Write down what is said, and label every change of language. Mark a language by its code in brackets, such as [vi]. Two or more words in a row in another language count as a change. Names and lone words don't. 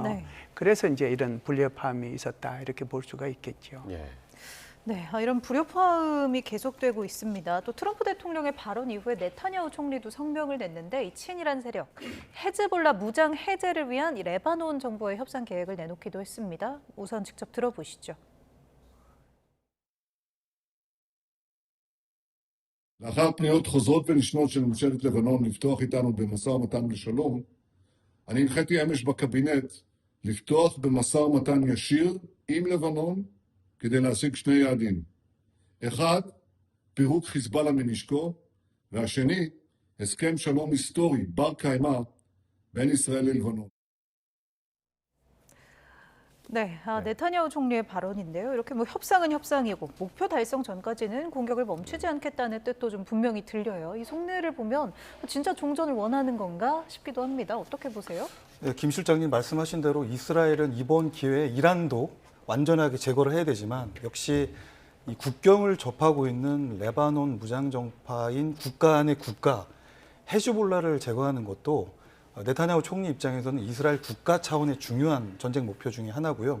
[ko] 그래서 이제 이런 불협화음이 있었다 이렇게 볼 수가 있겠죠. 네, 이런 불협화음이 계속되고 있습니다. 또 트럼프 대통령의 발언 이후에 네타냐후 총리도 성명을 냈는데 이 친이란 세력 헤즈볼라 무장 해제를 위한 이 레바논 정부의 협상 계획을 내놓기도 했습니다. 우선 직접 들어보시죠. [he] לאחר פניות חוזרות ונשנות של ממשלת לבנון לפתוח איתנו במשא ומתן לשלום, אני הנחיתי אמש בקבינט לפתוח במשא ומתן ישיר עם לבנון כדי להשיג שני יעדים. אחד, פירוק חיזבאללה מנשקו, והשני, הסכם שלום היסטורי בר קיימא בין ישראל ללבנון. [ko] 네, 네타냐후 총리의 발언인데요. 이렇게 뭐 협상은 협상이고 목표 달성 전까지는 공격을 멈추지 않겠다는 뜻도 좀 분명히 들려요. 이 속내를 보면 진짜 종전을 원하는 건가 싶기도 합니다. 어떻게 보세요? 네, 김 실장님 말씀하신 대로 이스라엘은 이번 기회에 이란도 완전하게 제거를 해야 되지만 역시 이 국경을 접하고 있는 레바논 무장정파인 국가 안의 국가 헤즈볼라를 제거하는 것도 네타냐후 총리 입장에서는 이스라엘 국가 차원의 중요한 전쟁 목표 중에 하나고요.